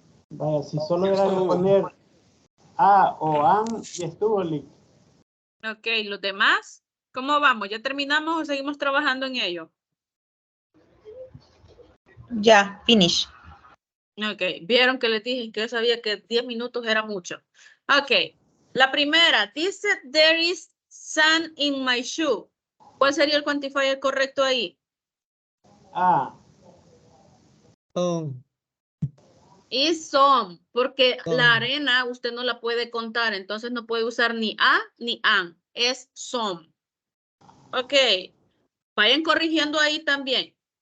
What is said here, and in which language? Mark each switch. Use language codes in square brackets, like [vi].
[es] Vaya, si solo era de poner a o an, ya estuvo, Lick. Ok, los demás, ¿cómo vamos? ¿Ya terminamos o seguimos trabajando en ello? Ya, finish. Ok, vieron que les dije que yo sabía que 10 minutos era mucho. [en] Ok, la primera dice, there is sand in my shoe. [es] ¿Cuál sería el quantifier correcto ahí? A. [en] Is some, porque Some. [es] la arena usted no la puede contar, entonces no puede usar ni a ni an, es some. Ok, vayan corrigiendo ahí también.